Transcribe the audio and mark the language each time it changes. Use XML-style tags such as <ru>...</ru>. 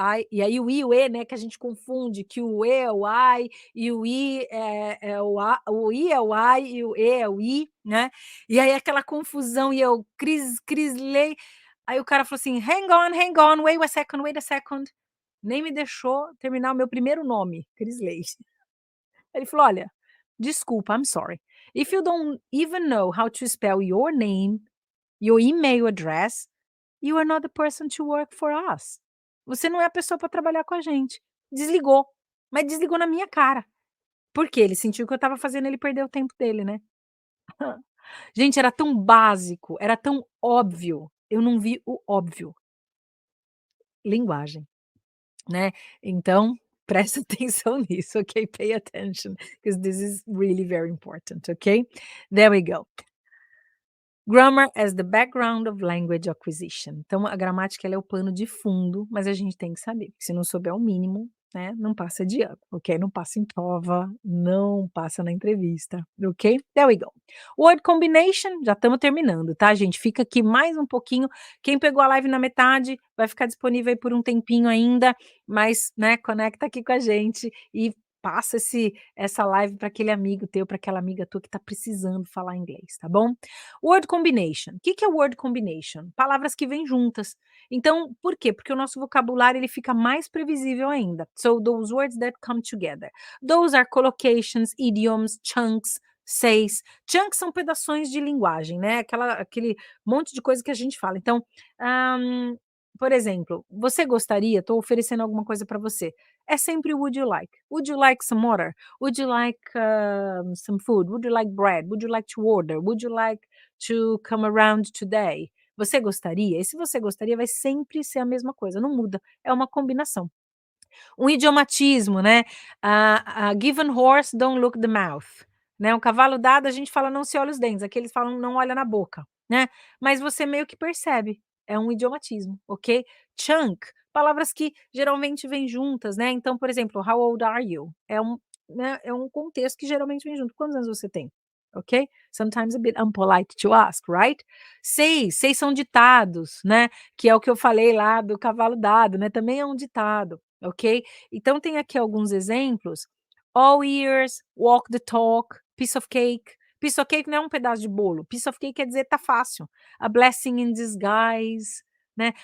<pt>E aí o I e o E, né, que a gente confunde, que o E é o I e o I é o A, o I é o I e o E é o I, né, e aí aquela confusão e eu, Crisley, aí o cara falou assim:</pt> <en>hang on, wait a second",</en> <pt>nem me deixou terminar o meu primeiro nome, Crisley. Ele falou: "Olha, desculpa,</pt> <en>I'm sorry. If you don't even know how to spell your name, your email address, you are not the person to work for us.</en> <pt>Você não é a pessoa para trabalhar com a gente". Desligou, mas desligou na minha cara. Porque ele sentiu que eu estava fazendo ele perder o tempo dele, né. Gente, era tão básico, era tão óbvio, eu não vi o óbvio. Linguagem, né. Então, presta atenção nisso, ok?</pt> <en>Pay attention, because this is really very important, ok? There we go. Grammar as the background of language acquisition.</en> <pt>Então a gramática ela é o pano de fundo, mas a gente tem que saber, se não souber o mínimo, né, não passa de ano, ok? Não passa em prova, não passa na entrevista, ok?</pt> <en>There we go.</en> <pt>Word combination, já estamos terminando, tá, gente? Fica aqui mais um pouquinho. Quem pegou a live na metade, vai ficar disponível aí por um tempinho ainda, mas, né, conecta aqui com a gente e passa essa live para aquele amigo teu, para aquela amiga tua que está precisando falar inglês, tá bom? Word combination. O que que é word combination? Palavras que vêm juntas. Então, por quê? Porque o nosso vocabulário ele fica mais previsível ainda.</pt> <en>So those words that come together. Those are collocations, idioms, chunks, says.</en> <pt>Chunks são pedaços de linguagem, né? Aquele monte de coisa que a gente fala. Então, por exemplo, você gostaria? Estou oferecendo alguma coisa para você. É sempre</pt> <en>would you like? Would you like some water? Would you like some food? Would you like bread? Would you like to order? Would you like to come around today?</en> <pt>Você gostaria? E se você gostaria, vai sempre ser a mesma coisa, não muda, é uma combinação. Um idiomatismo, né,</pt> <en>a given horse don't look the mouth,</en> <pt>né, um cavalo dado a gente fala: "Não se olha os dentes", aqui eles falam: "Não olha na boca", né, mas você meio que percebe, é um idiomatismo, ok? Chunk, palavras que geralmente vêm juntas, né, então, por exemplo,</pt> <en>"How old are you?"</en> <pt>Né, é um contexto que geralmente vem junto. "Quantos anos você tem?", ok?</pt> <en>Sometimes a bit unpolite to ask, right?</en> <pt>Sei são ditados, né, que é o que eu falei lá do cavalo dado, né, também é um ditado. Ok? Então tem aqui alguns exemplos.</pt> <en>All ears, walk the talk, piece of cake.</en> <pt>Piece of cake não é um pedaço de bolo. Piece of cake quer dizer tá fácil.</pt> <en>A blessing in disguise,</en> <pt>né?</pt>